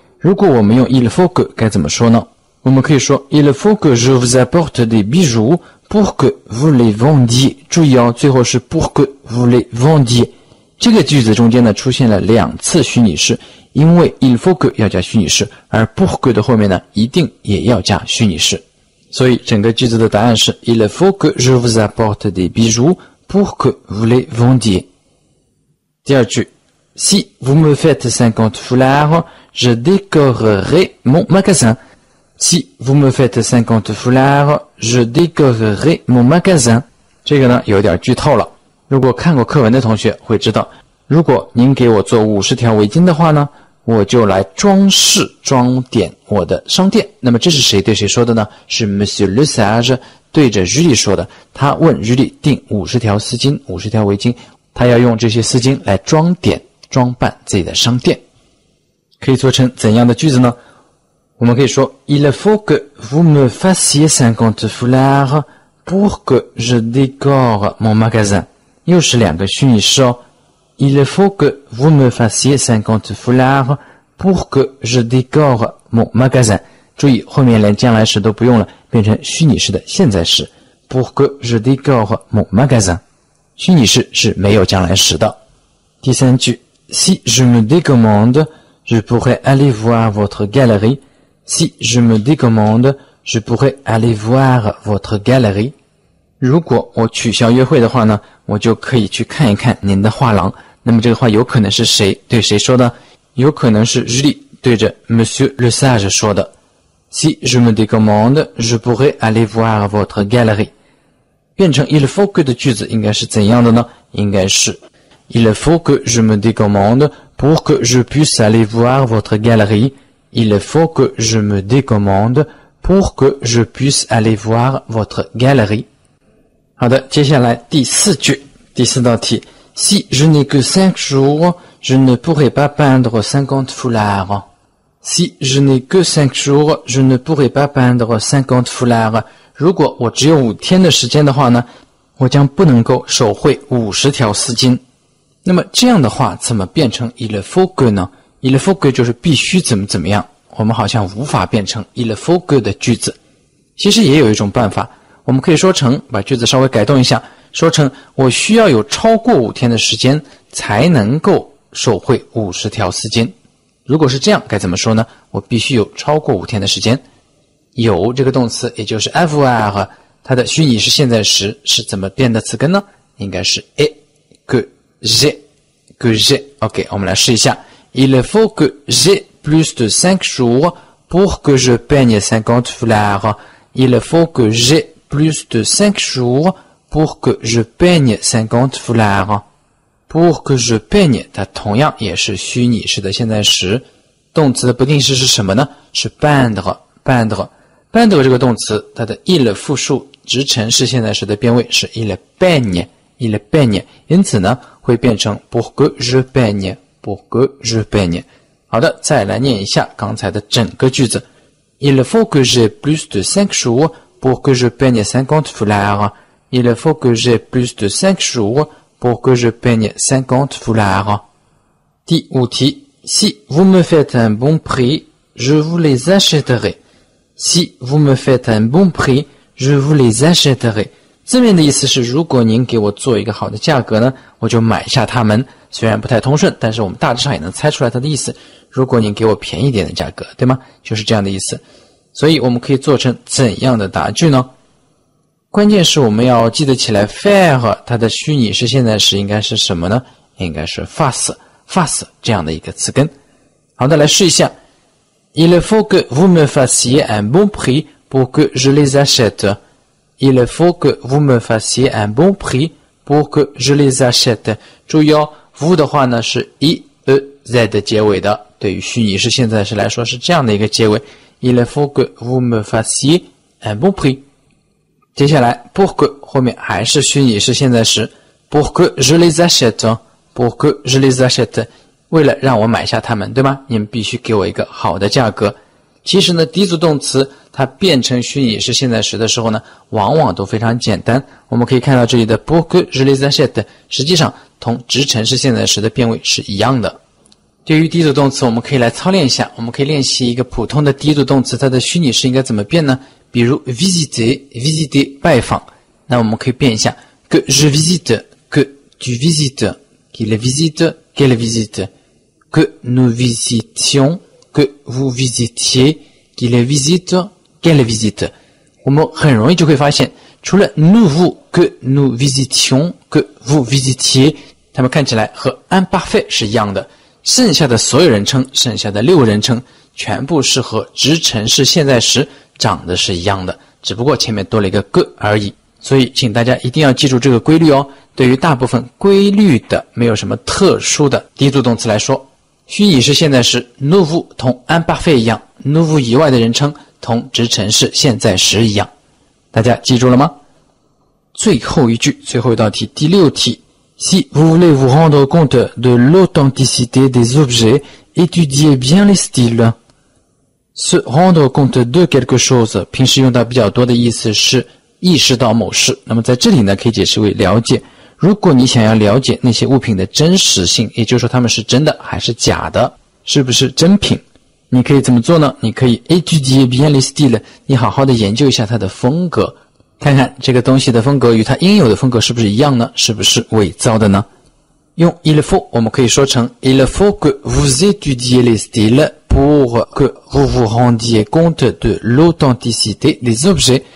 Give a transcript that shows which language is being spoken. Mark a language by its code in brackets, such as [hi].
[zh] 如果我们用 il faut que 该怎么说呢？我们可以说 [fr] il faut que je vous apporte des bijoux pour que vous les vendiez。 [zh] 注意哦，最后是 [fr] pour que vous les vendiez。 [zh] 这个句子中间呢出现了2次虚拟式，因为 il faut que 要加虚拟式，而 pour que 的后面呢一定也要加虚拟式。所以整个句子的答案是 [fr] il faut que je vous apporte des bijoux pour que vous les vendiez。 [zh] 第二句 [fr] Si vous me faites 50 foulards, je décorerai mon magasin. Si vous me faites 50 foulards, je décorerai mon magasin. [zh] 这个呢有点剧透了。如果看过课文的同学会知道，如果您给我做50条围巾的话呢，我就来装饰装点我的商店。那么这是谁对谁说的呢？是 Monsieur Le Sage 对着 Julie 说的。他问 Julie 订50条丝巾、50条围巾，他要用这些丝巾来装点装扮自己的商店。可以做成怎样的句子呢？我们可以说 [fr] Il faut que vous me fassiez 50 foulards pour que je décore mon magasin。 [zh] 又是2个虚拟式哦。 [fr] Il faut que vous me fassiez 50 foulards pour que je décore mon magasin。 [zh] 注意后面连将来时都不用了，变成虚拟式的现在时 [fr] pour que je décore mon magasin。 [zh] 虚拟式是没有将来时的。 [fr] 第三句 Si je me décommande, je pourrais aller voir votre galerie. Si je me décommande, je pourrais aller voir votre galerie. [zh] 如果我取消约会的话呢，我就可以去看一看您的画廊。那么这个话有可能是谁对谁说的？有可能是 Julie 对着 [fr] Monsieur Le Sage [zh] 说的。 [fr] Si je me décommande, je pourrais aller voir votre galerie. [zh] 变成 il faut que 的句子应该是怎样的呢？应该是 [fr] Il faut que je me décommande pour que je puisse aller voir votre galerie. Il faut que je me décommande pour que je puisse aller voir votre galerie. [zh] 好的，接下来第4句，第4道题。 [fr] Si je n'ai que 5 jours, je ne pourrai pas peindre 50 foulards. Si je n'ai que 5 jours, je ne pourrai pas peindre 50 foulards. [zh] 如果我只有5天的时间的话呢，我将不能够手绘50条丝巾。那么这样的话怎么变成 il faut que 呢？il faut que 就是必须怎么怎么样，我们好像无法变成 il faut que 的句子。其实也有一种办法，我们可以说成，把句子稍微改动一下，说成我需要有超过5天的时间才能够手绘50条丝巾。如果是这样该怎么说呢？我必须有超过5天的时间。有这个动词，也就是 avoir， 它的虚拟式现在时是怎么变的词根呢？应该是 [fr] est que j'ai。 [zh] OK， 我们来试一下。 [fr] Il faut que j'ai plus de 5 jours pour que je peigne 50 foulards. Il faut que j'ai plus de 5 jours pour que je peigne 50 foulards. Pour que je peigne， [zh] 它同样也是虚拟式的现在时。动词的不定式是什么呢？是 peindre。peindre 这个动词，它的 il 复数直陈式现在时的变位是 il peigne。il peigne， 因此呢会变成 [fr] pour que je peigne。 [zh] pour que je peigne。好的，再来念一下刚才的整个句子。 [fr] Il faut que j'ai plus de 5 jours pour que je peigne 50 foulards. Il faut que j'ai plus de 5 jours pour que je peigne 50 foulards. [zh] 第五题。 [fr] Si vous me faites un bon prix, je vous les achèterai. Si vous me faites un bon prix, je vous les achèterai. [zh] 字面的意思是，如果您给我做一个好的价格呢，我就买下它们。虽然不太通顺，但是我们大致上也能猜出来它的意思。如果您给我便宜点的价格，对吗？就是这样的意思。所以我们可以做成怎样的答句呢？关键是我们要记得起来 faire 它的虚拟式现在时应该是什么呢？应该是 fasse 这样的一个词根。好的，来试一下。 [fr] Il faut que vous me fassiez un bon prix pour que je les achète. Il faut que vous me fassiez un bon prix pour que je les achète. [zh] 注意哦 vous 的话呢是 z 结尾的，对于虚拟式现在时来说是这样的一个结尾。 [fr] Il faut que vous me fassiez un bon prix. [zh] 接下来 pour que 后面还是虚拟式现在时 [fr] pour que je les achète。 [zh] pour que je les achète， 为了让我买下它们，对吗？你们必须给我一个好的价格。其实呢，低组动词它变成虚拟式现在时的时候呢，往往都非常简单。我们可以看到这里的 [fr] pour que je les achète， [zh] 实际上同直陈式现在时的变位是一样的。对于低组动词，我们可以来操练一下，我们可以练习一个普通的低组动词，它的虚拟式应该怎么变呢？ [fr] 比如 visiter [zh] 拜访，那我们可以变一下 [fr] que je visite que tu visites。Qu'il visite, qu'elle visite, que nous visitions, que vous visitiez, qu'il visite, qu'elle visite. [zh] 我们很容易就会发现，除了 nous, [fr] que nous visitions, que vous visitiez， [zh] 它们看起来和 imparfait 是一样的，剩下的所有人称，剩下的6人称，全部是和直陈式现在时长得是一样的，只不过前面多了一个 que 而已。所以请大家一定要记住这个规律哦。对于大部分规律的没有什么特殊的低组动词来说，虚拟式现在时 nous 同 imparfait 一样， nous 以外的人称同直陈式现在时一样。大家记住了吗？最后一句，最后一道题，第6题。 [fr] Si vous voulez vous rendre compte de l'authenticité des objets, étudiez bien les styles. Se rendre compte de quelque chose [zh] 平时用到比较多的意思是意识到某事，那么在这里呢可以解释为了解。如果你想要了解那些物品的真实性，也就是说它们是真的还是假的，是不是真品，你可以怎么做呢？你可以 [fr] étudier bien les styles， [zh] 你好好的研究一下它的风格，看看这个东西的风格与它应有的风格是不是一样呢？是不是伪造的呢？ [fr] 用 il faut [zh] 我们可以说成 [fr] il faut que vous étudiez les styles pour que vous vous rendiez compte de l'authenticité des objets。